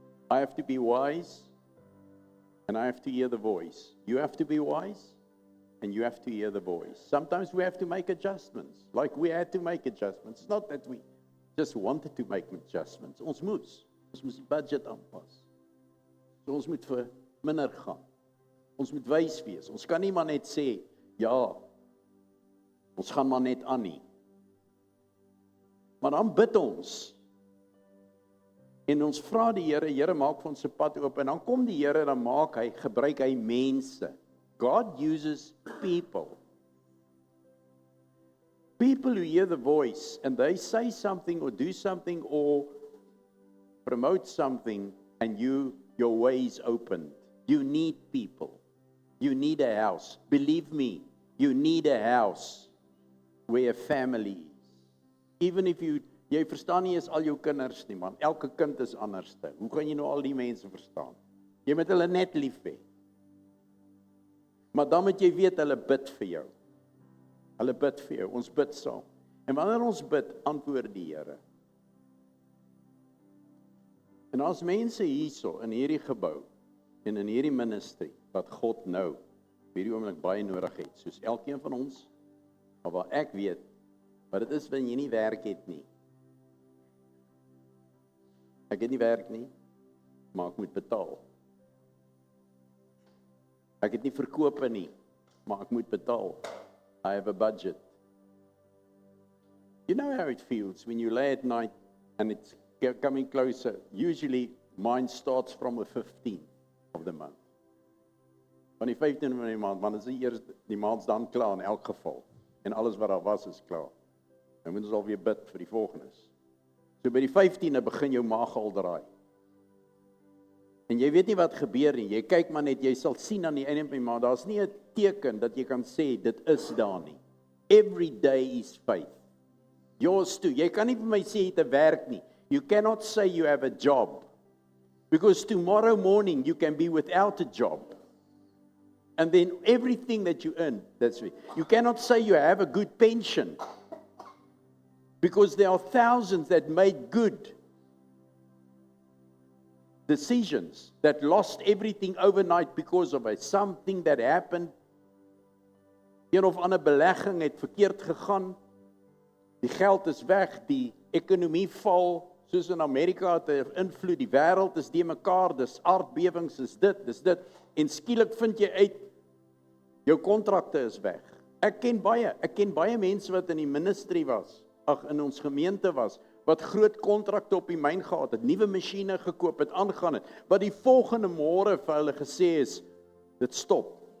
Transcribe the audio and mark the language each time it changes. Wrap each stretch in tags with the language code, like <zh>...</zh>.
<en>I have to be wise, and I have to hear the voice. You have to be wise, and you have to hear the voice. Sometimes we have to make adjustments, like we had to make adjustments. It's not that we just wanted to make adjustments.</en> <af>Ons moes die budget aanpas. So ons moet vir minder gaan. Ons moet wys wees. Ons kan nie maar net sê, ja, ons gaan maar net aan nie. Maar dan bid ons. En ons vra die Here, Here maak vir ons se pad oop. En dan kom die Here, dan gebruik hy mense.</af> <en>God uses people. People who hear the voice and they say something or do something or promote something and your way is opened. You need people. You need a house. Believe me, you need a house where a family is. Even if</en> <af>jy verstaan nie is al jou kinders nie, man. Elke kind is anderste. Hoe gaan jy nou al die mense verstaan? Jy moet hulle net lief hê. Maar dan moet jy weet hulle bid vir jou. Hulle bid vir jou. Ons bid saam. En wanneer ons bid, antwoord die Here. En as mense hierso in hierdie gebou en in hierdie ministry wat God nou hierdie oomblik baie nodig het, soos elkeen van ons, maar waar ek weet, wat dit is wanneer jy nie werk het nie. Ek het nie werk nie, maar ek moet betaal. Ek het nie verkope nie, maar ek moet betaal.</af> <en>I have a budget. You know how it feels when you lay at night and it's coming closer. Usually mine starts from the 15th of the month.</en> <af>Van die 15de van die maand, want is die maand dan klaar in elk geval. En alles wat daar was is klaar. Dan moet ons alweer bid vir die volgendes. So by die 15de begin jou maag al draai. En jy weet nie wat gebeur nie. Jy kyk maar net, jy sal sien aan die einde van die maand, daar's nie 'n teken dat jy kan sê dit is daar nie.</af> <en>Every day is faith. Yours too.</en> <af>Jy kan nie vir my sê jy het 'n werk nie.</af> <en>You cannot say you have a job. Because tomorrow morning you can be without a job. And then everything that you earn, that's it. You cannot say you have a good pension. Because there are thousands that made good decisions, that lost everything overnight because of something that happened.</en> <af>Een of ander belegging het verkeerd gegaan. Die geld is weg, die ekonomie val, soos in Amerika het 'n invloed, die wêreld is die mekaar, dis aardbewings, dis dit, en skielik vind jy uit, jou kontrakte is weg. Ek ken baie mense wat in die ministry was, in ons gemeente was, wat groot kontrakte op die myn gehad het, nuwe masjiene gekoop het, aangaan het, wat die volgende môre vir hulle gesê is, dit stop.</af>